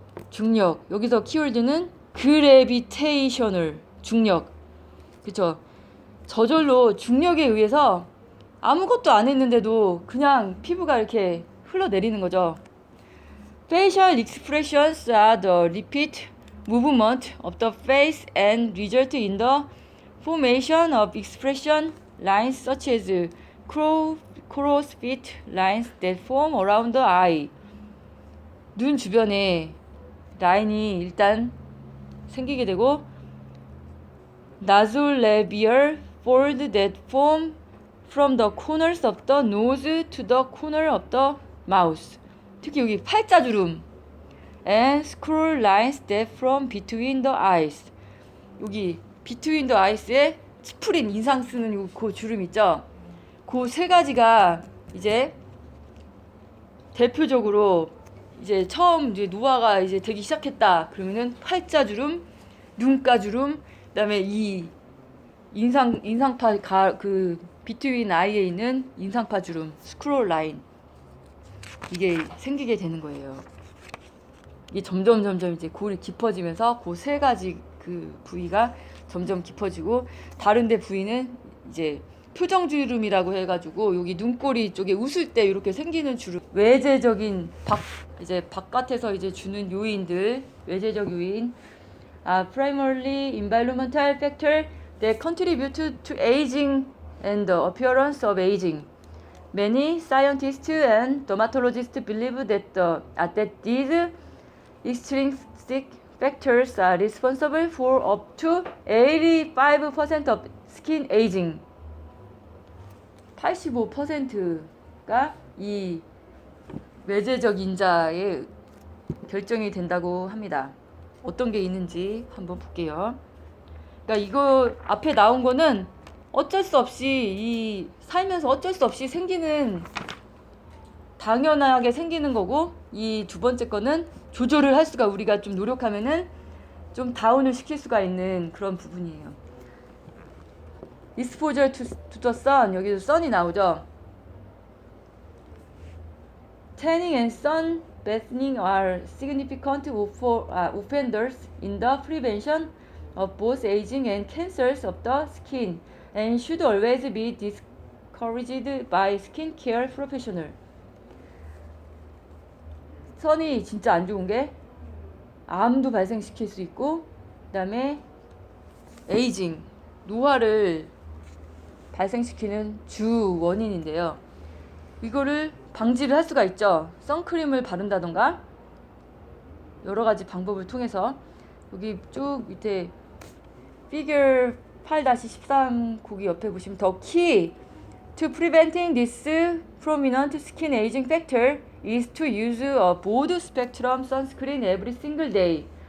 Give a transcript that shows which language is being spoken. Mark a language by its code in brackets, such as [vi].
[ko] 중력, 여기서 키워드는 gravitational, 중력. 그쵸? 저절로 중력에 의해서 아무것도 안 했는데도 그냥 피부가 이렇게 흘러내리는 거죠. [en] Facial expressions are the repeat movement of the face and result in the formation of expression lines such as crow's feet lines that form around the eye. [ko] 눈 주변에 라인이 일단 생기게 되고 [en] nasolabial fold that form from the corners of the nose to the corner of the mouth. [ko] 특히 여기 팔자주름. [en] And scroll lines that from between the eyes. [ko] 여기 [en] between the eyes [ko] 에 치프린 인상 쓰는 그 주름 있죠? 그 세 가지가 이제 대표적으로 이제 처음 이제 노화가 이제 되기 시작했다. 그러면은 팔자주름, 눈가주름, 그다음에 이 인상파 그 비트윈 아이에 있는 인상파 주름, 스크롤 라인, 이게 생기게 되는 거예요. 이게 점점 이제 골이 깊어지면서 그 세 가지 그 부위가 점점 깊어지고 다른데 부위는 이제 표정주름이라고 해가지고 여기 눈꼬리 쪽에 웃을 때 이렇게 생기는 주름, 외재적인 이제 바깥에서 이제 주는 요인들, 외재적 요인, [en] primarily environmental factor that contribute to aging and the appearance of aging. Many scientists and dermatologists believe that these extrinsic factors are responsible for up to 85% of skin aging. [ko] 85%가 이 외재적 인자에 결정이 된다고 합니다. 어떤 게 있는지 한번 볼게요. 그러니까 이거 앞에 나온 거는 어쩔 수 없이 이 살면서 어쩔 수 없이 생기는, 당연하게 생기는 거고, 이 두 번째 거는 조절을 할 수가, 우리가 좀 노력하면은 좀 다운을 시킬 수가 있는 그런 부분이에요. [en] exposure to the sun, [ko] 여기도 sun이 나오죠. [en] tanning and sun bathing are significant offenders in the prevention of both aging and cancers of the skin and should always be discouraged by skincare professional. [ko] 선이 진짜 안 좋은 게 암도 발생시킬 수 있고, 그 다음에 에이징, 노화를 발생시키는 주 원인인데요. 이거를 방지를 할 수가 있죠. 선크림을 바른다던가 여러 가지 방법을 통해서. 여기 쭉 밑에 피겨 8-13 거기 옆에 보시면 [en] the key to preventing this prominent skin aging factor is to use a broad spectrum sunscreen every single day.